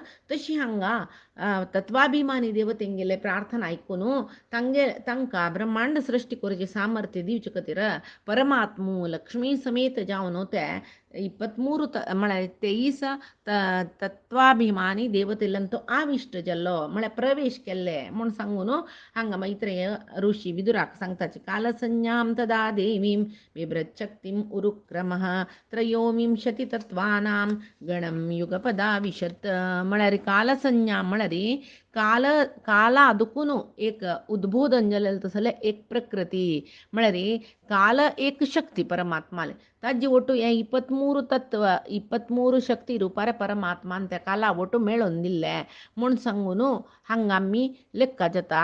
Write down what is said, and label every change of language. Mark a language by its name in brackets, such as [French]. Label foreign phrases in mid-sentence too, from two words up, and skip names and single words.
[Konkani] तशी हांगा तत्वाभिमानी देवतेंगेले प्रार्थना आयकून तांकां ब्रह्मांड सृश्टी करचे सामर्थ्य दिवचे खातीर परमात्मू लक्ष्मी समेत जावन ते 23 म्हळ्यार 23 तत्वाभिमानी देवतेलान तो आविश्ट जाल्लो म्हळ्यार प्रवेश केल्ले म्हूण सांगून हांगा मैत्रेय ऋषी विदुराक सांगताचे [Sanskrit] कालसंज्ञां तदा देवीं बिभ्रच्छक्तिम् उरुक्रमः त्रयोविंशति तत्वानां गणं युगपदाविशत्. [Konkani] म्हळ्यार कालसंज्ञा म्हळ्यार काला अदकून एक उद्बोधन जालेलें तसलें एक प्रकृती म्हळ्यार काल एक शक्ती परमात्माले ताजी ಒಟ್ಟು 23 तत्व 23 शक्ती रूपार परमात्मान त्या काला ಒಟ್ಟು मेळोवन दिल्ले म्हूण सांगून हांगा आमी लेखा जाता.